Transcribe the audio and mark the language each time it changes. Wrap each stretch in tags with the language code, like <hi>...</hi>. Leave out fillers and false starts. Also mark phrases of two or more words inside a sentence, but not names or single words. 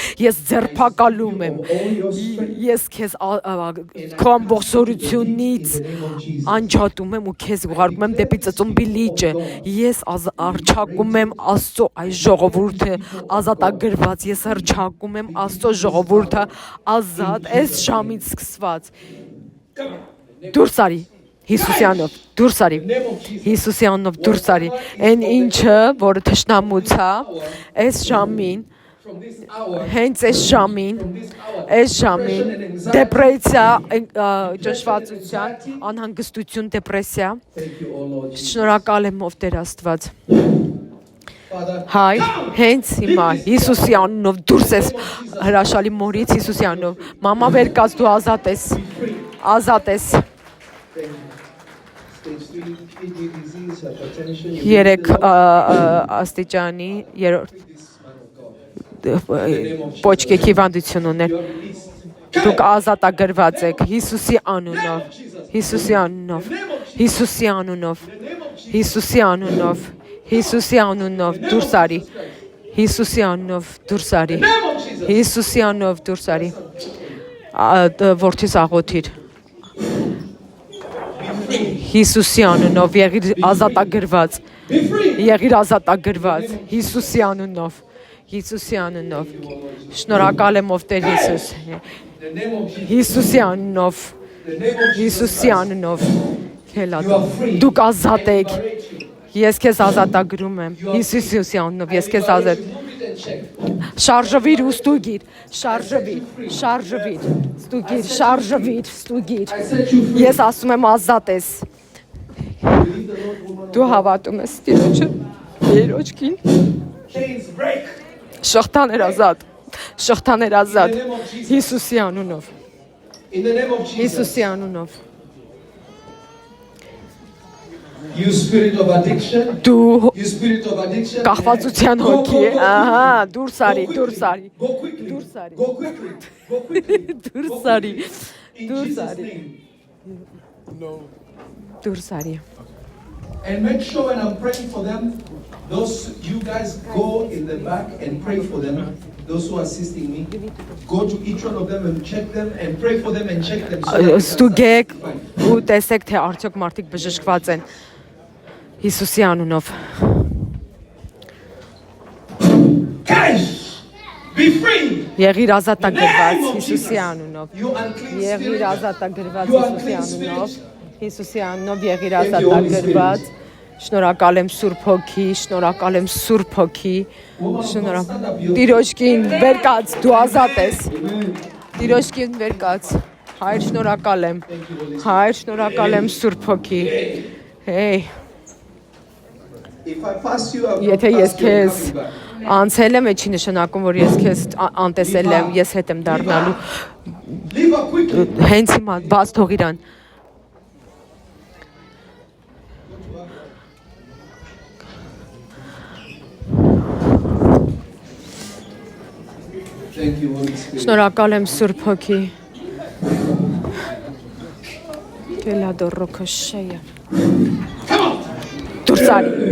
<hy>ես ձերբակալում եմ, ես քեզ քո ամբողջությունից անջատում եմ ու քեզ ուղարկում եմ դեպի ծծումբի լիճը, ես արչակում եմ Աստծո այս ժողովուրդը ազատագրված, ես արչակում եմ Աստծո ժողովուրդը ազատ, այս ժամից սկսված, դուրս արի, Հիսուսյանով, դուրս արի, Հիսուսյանով դուրս արի, այն ինչը, որը թշնամուց է, այս ժամին,</hy> <en>from this hour.</en> <hy>հենց այս ժամին, դեպրեսիա, ճնշվածության, անհանգստություն, դեպրեսիա,</hy> <en>Thank you, O Lord Jesus.</en> <hy>շնորհակալ եմ ով Տեր Աստված,</hy> <en>Father,</en> <hy>հայր, հենց հիմա, Հիսուսի անունով դուրս ես հրաշալի մորից Հիսուսի անունով, մամա վեր կաց դու ազատ ես,</hy> <en>stage 3 kidney disease, hypertension. You</en> <hy>երեք աստիճանի, երորդ,</hy> <en>this man of God.</en> <hy>պոչկեքի վանդություն ուներ,</hy> <en>You are released.</en> <hy>դուք ազատագրված եք, Հիսուսի անունով, Հիսուսի անունով, Հիսուսի անունով, Հիսուսի անունով, Հիսուսի անունով դուրս արի, Հիսուսի անունով դուրս արի, Հիսուսի անունով դուրս արի, որդիս աղոթիր, Հիսուսի անունով եղիր ազատագրված, եղիր ազատագրված, Հիսուսի անունով, Հիսուսի անունով, շնորհակալ եմ ով Տեր Հիսուս,</hy> <en>The name of Jesus.</en> <hy>Հիսուսի անունով,</hy> <en>The name of Jesus.</en> <hy>Հիսուսի անունով,</hy> <en>You are free.</en> <hy>դուք ազատ եք,</hy> <en>Liberate you.</en> <hy>ես քեզ ազատագրում եմ, Հիսուսի անունով, ես քեզ ազատ,</hy> <en>Move it and check.</en> <hy>շարժվիր ու ստուգիր, շարժվիր, ստուգիր,</hy> <en>I set you free.</en> <hy>ես ասում եմ ազատ ես,</hy> <en>Believe the Lord, woman.</en> <hy>դու հավատում ես Տիրոջը, Տիրոջքին,</hy> <en>Chains break.</en> <hy>շղթաներ ազատ,</hy> <en>In the name of Jesus.</en> <hy>Հիսուսի անունով,</hy> <en>In the name of Jesus.</en> <hy>Հիսուսի անունով,</hy> <en>You spirit of addiction.</en> <hy>դու</hy> <en>You spirit of addiction.</en> <hy>կախվածության</hy> <en>Go,</en> <hy>հոգի,</hy> <en>go, go.</en> <hy>ահա, դուրս արի,</hy> <en>Go</en> <hy>դուրս</hy> <en>quickly.</en> <hy>արի,</hy> <en>Go quickly.</en> <hy>Դուրս արի.</hy> <en>Go quickly. Go quickly.</en> <hy>դուրս</hy> <en>Go</en> <hy>արի,</hy> <en>quickly. In</en> <hy>Դուրս</hy> <en>Jesus'</en> <hy>արի.</hy> <en>name.</en> <hy>դուրս արի,</hy> <en>And make sure when I'm praying for them, those you guys go in the back and pray for them. Those who are assisting me, go to each one of them and check them and pray for them and check them. So that they can</en> <hy>ստուգեք</hy> <en>start testifying.</en> <hy>ու տեսեք, թե արդյոք մարդիկ բժշկված են, Հիսուսի անունով,</hy> <en>Guys, be free.</en> <hy>Եղիր ազատագրված Հիսուսի անունով։</hy> <en>You unclean</en> <hy>Եղիր</hy> <en>spirit.</en> <hy>ազատագրված</hy> <en>You</en> <hy>Հիսուսի</hy> <en>unclean</en> <hy>անունով։</hy> <en>spirit.</en> <hy>Հիսուսի անունով եղիր</hy> <en>Thank you, Holy</en> <hy>ազատագրված։ Շնորհակալ եմ Սուրբ Հոգի, շնորհակալ եմ Սուրբ Հոգի։ Շնորհակալ։ Տիրոջքին վեր կաց, դու ազատ ես։ Տիրոջքին վեր կաց։ Հայր շնորհակալ եմ։ Հայր շնորհակալ եմ Սուրբ Հոգի։ Հեյ,</hy> <en>If I pass you, I will</en> <hy>եթե</hy> <en>not</en> <hy>ես</hy> <en>pass you and</en> <hy>քեզ</hy> <en>come you back.</en> <hy>անցել եմ, չի նշանակում, որ ես քեզ անտեսել եմ, ես հետ եմ դառնալու։</hy> <en>Leave her quickly.</en> <hy>Հենց հիմա բաց թող իրան։</hy> <en>Thank you, Holy Spirit.</en> <hy>Շնորհակալ եմ Սուրբ Հոգի։ Կելադորոքոշեյա։ Դուրսարի։</hy>